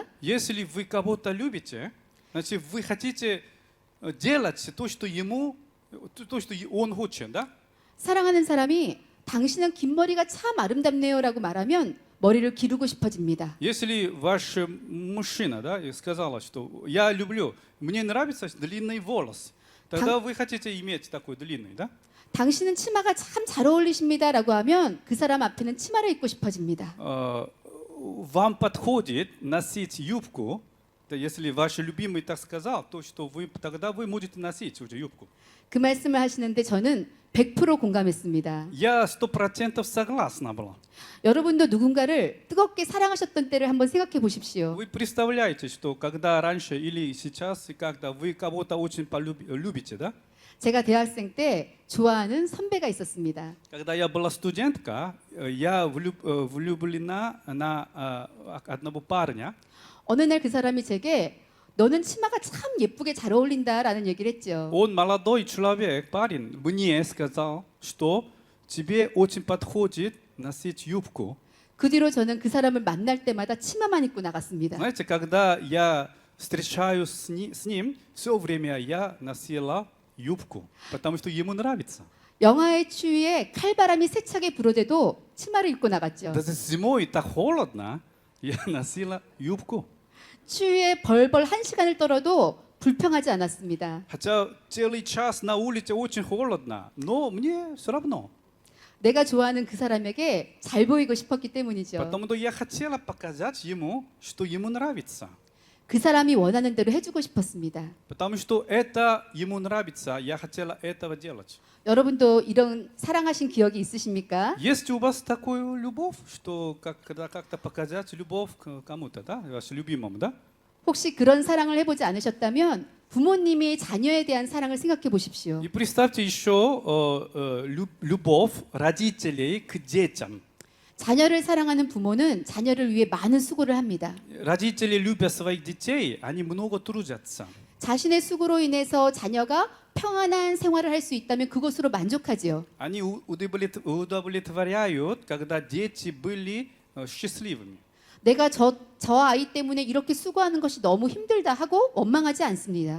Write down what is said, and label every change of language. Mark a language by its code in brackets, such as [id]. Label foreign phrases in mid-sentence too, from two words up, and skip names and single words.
[ru] Если вы кого-то любите, значит, вы хотите делать то, что он хочет, да? [ko] 사랑하는 사람이 당신은 긴 머리가 참 아름답네요라고 말하면 머리를 기르고 싶어집니다. [ru] Если ваш мужчина, да, сказала, что я люблю, мне нравится длинный волос, тогда вы хотите иметь такой длинный, да? [ko] 당신은 치마가 참 잘 어울리십니다라고 하면 그 사람 앞에는 치마를 입고 싶어집니다. [ru] Вам подходит носить юбку, да, если ваш любимый так сказал, то что тогда вы можете носить уже юбку. [ko] 그 말씀을 하시는데 저는 100% 공감했습니다. [ru] Я 100% согласна была. [ko] 여러분도 누군가를 뜨겁게 사랑하셨던 때를 한번 생각해 보십시오. [ru] Вы представляете, что когда раньше или сейчас, когда вы кого-то очень любите, да? [ko] 제가 대학생 때 좋아하는 선배가 있었습니다. [ru] Когда я была студентка, я влюблена на одного парня. [ko] 어느 날 그 사람이 제게 너는 치마가 참 예쁘게 잘 어울린다라는 얘기를 했죠. [ru] Он молодой человек, парень, мне сказал, что тебе очень подходит носить юбку. [ko] 그 뒤로 저는 그 사람을 만날 때마다 치마만 입고 나갔습니다. [ru] Знаете, когда я встречаюсь с ним, все время я носила юбку, потому что ему нравится. [ko] 영하의 추위에 칼바람이 세차게 불어대도 치마를 입고 나갔죠. [ru] Даже зимой так холодно, я носила юбку. [ko] 추위에 벌벌 1시간을 떨어도 불평하지 않았습니다. [ru] Хотя целый час на улице очень холодно, но мне все равно. [ko] 내가 좋아하는 그 사람에게 잘 보이고 싶었기 때문이죠. [ru] Потому что я хотела показать ему, что ему нравится. [ko] 그 사람이 원하는 대로 해주고 싶었습니다. [ru] Потому что это ему нравится, я хотела этого делать. [ko] 여러분도 이런 사랑하신 기억이 있으십니까? [ru] Есть у вас такую любовь, что когда как-то показать любовь к кому-то, да, вашему любимому, да? [ko] 혹시 그런 사랑을 해보지 않으셨다면 부모님이 자녀에 대한 사랑을 생각해 보십시오. [ru] И представьте еще любовь родителей к детям. [ko] 자녀를 사랑하는 부모는 자녀를 위해 많은 수고를 합니다. [ru] Родители, любя своих детей, они много трудятся. [ko] 자신의 수고로 인해서 자녀가 평안한 생활을 할 수 있다면 그것으로 만족하지요. [ru] Они удовлетворяют, когда дети были счастливыми. [ko] 내가 저 아이 때문에 이렇게 수고하는 것이 너무 힘들다 하고 원망하지 않습니다.